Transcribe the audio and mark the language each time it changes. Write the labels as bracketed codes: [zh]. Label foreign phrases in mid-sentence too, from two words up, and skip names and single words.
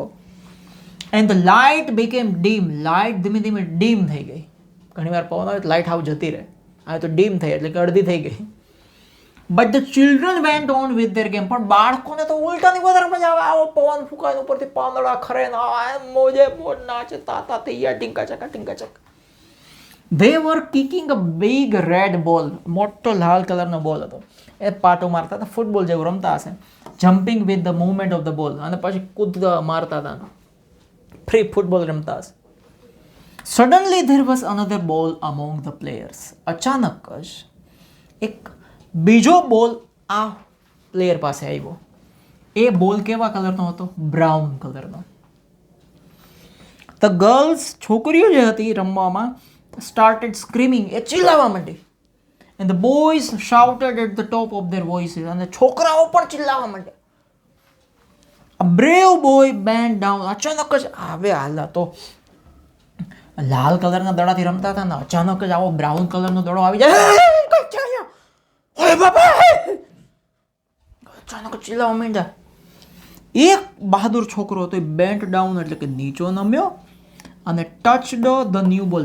[en] And the light became dim. [gu] લાઇટ ધીમે ધીમે ડીમ થઈ ગઈ. ઘણી વાર પવન આવે તો લાઇટ હાવ જતી રહે. હવે તો ડીમ થઈ એટલે કે અડધી થઈ ગઈ. [en] But the children went on with their game. [gu] પણ બાળકોને તો ઉલટાની વધારે મજા આવે. આવો પવન ફૂંકાય ઉપરથી પાંદડા ખરે મોજે મોજ નાચે તાતા તૈયાર ટીંકા ચક. [en] They were kicking a big red ball. [gu] મોટો લાલ કલરનો બોલ હતો. એ પાટો મારતા હતા, ફૂટબોલ જેવું રમતા હશે. [en] Jumping with the movement of the ball. [gu] અને પછી કૂદકા મારતા હતા. ફ્રી ફૂટબોલ રમતા હશે. [en] Suddenly there was another ball among the players. [gu] અચાનક જ એક બીજો બોલ આ પ્લેયર પાસે આવ્યો. એ બોલ કેવા કલરનો હતો? બ્રાઉન કલરનો. [en] the girls, [gu] છોકરીઓ જે હતી રમવામાં, [en] started screaming. [gu] એ ચિલ્લાવા માંડી. [en] And the boys shouted at the top of their voices. [gu] અને છોકરાઓ પણ ચિલ્લાવા માંડ્યા. [en] A brave boy bent down. [gu] અચાનક જ હવે હાલ તો લાલ કલરના દડાથી રમતા હતા ને અચાનક જ આવો બ્રાઉન કલરનો દડો આવી જાય. ઓય બાપા! અચાનક ચિલ્લાવા માંડ્યા. એક બહાદુર છોકરો હતો, એ [en] bent down [gu] એટલે કે નીચો નમ્યો અને [en] touched the new ball.